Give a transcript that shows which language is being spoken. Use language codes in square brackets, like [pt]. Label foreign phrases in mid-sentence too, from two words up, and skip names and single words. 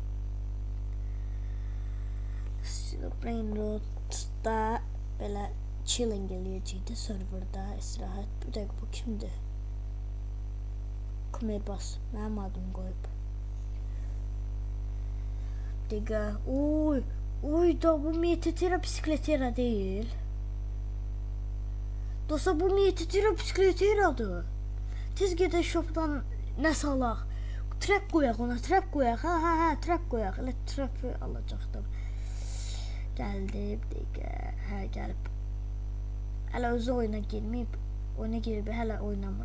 [az] Steel Brain Rot'da böyle chilling eləyəcəkdi serverda, istirahat. [tr] Bir dakika, [az] bu kimdi? Kumerbas, mənim adım qoyub. [tr] Bir dakika, oy da bu Metetera bisikletera değil. [az] Dostlar, bu Metetera bisikleteradır. Tez gedək shopdan nəsə alaq. Trap qoyaq ona, trap qoyaq. Ha, trap qoyaq. Elə trapı alacaqdım. Gəldi, bir dəqiqə. Hə, gəlib. Hələ özü oyuna girməyib. Oyuna girib, hələ oynamır.